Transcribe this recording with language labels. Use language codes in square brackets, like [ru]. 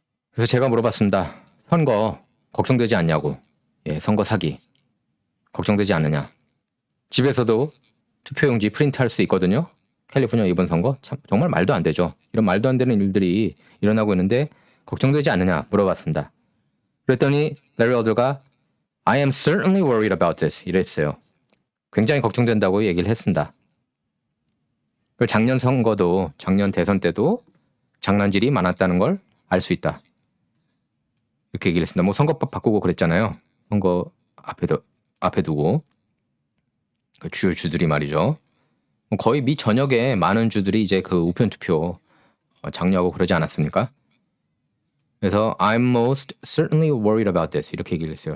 [ko] 그래서 제가 물어봤습니다. 선거 걱정되지 않냐고. 선거 사기 걱정되지 않느냐. 집에서도 투표용지 프린트할 수 있거든요. 캘리포니아 이번 선거 참 정말 말도 안 되죠. 이런 말도 안 되는 일들이 일어나고 있는데 걱정되지 않느냐 물어봤습니다. 그랬더니 레리 엘더가 [en] I am certainly worried about this [ko] 이랬어요. 굉장히 걱정된다고 얘기를 했습니다. 작년 선거도 작년 대선 때도 장난질이 많았다는 걸 알 수 있다. 이렇게 얘기를 했습니다. 선거법 바꾸고 그랬잖아요. 선거 앞에 두고 그 주요 주들이 말이죠. 거의 미 전역에 많은 주들이 이제 그 우편 투표 장려하고 그러지 않았습니까? 그래서 [en] I'm most certainly worried about this [ko] 이렇게 얘기를 했어요.